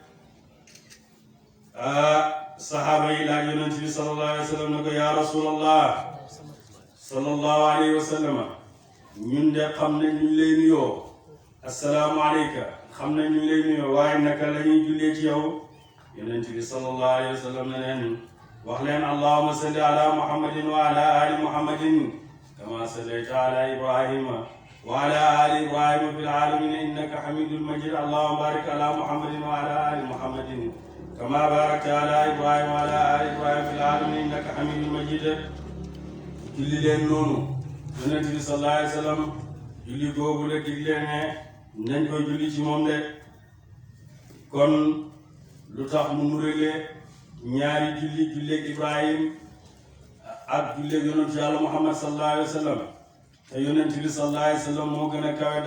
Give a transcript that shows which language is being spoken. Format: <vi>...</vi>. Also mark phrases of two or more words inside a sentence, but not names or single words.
<wo>sahaaba yi laaj yonent bi</wo> <ar>صلى الله عليه وسلم</ar> <wo>ne ko</wo> <ar>يا رسول الله صلى الله عليه وسلم</ar> <wo>ñun de xam ne ñu lay nuyoo</wo> <ar>السلام عليك</ar> <wo>xam ne ñu lay nuyoo waaye naka la ñuy jullee ci yow yonent bi</wo> <ar>صلى الله عليه وسلم</ar> <wo>ne leen wax leen</wo> <ar>اللهم صل على محمد وعلى آل محمد كما صليت على إبراهيم وعلى آل إبراهيم في العالمين إنك حميد مجيد اللهم بارك على محمد وعلى آل محمد كما باركت على إبراهيم وعلى آل إبراهيم في العالمين إنك حميد مجيد</ar> <wo>julli leen noonu yonent bi</wo> <ar>صلى الله عليه وسلم</ar> <wo>julli googu la digle ne nañ ko julli ci moom de kon lu tax mu nurale ñaari julleeg Ibrahim ak julleeg yonent yàlla muhammad</wo> <ar>صلى الله عليه وسلم</ar> <wo>te yonent bi</wo> <ar>صلى الله عليه وسلم</ar> <wo>moo gën a kawe</wo>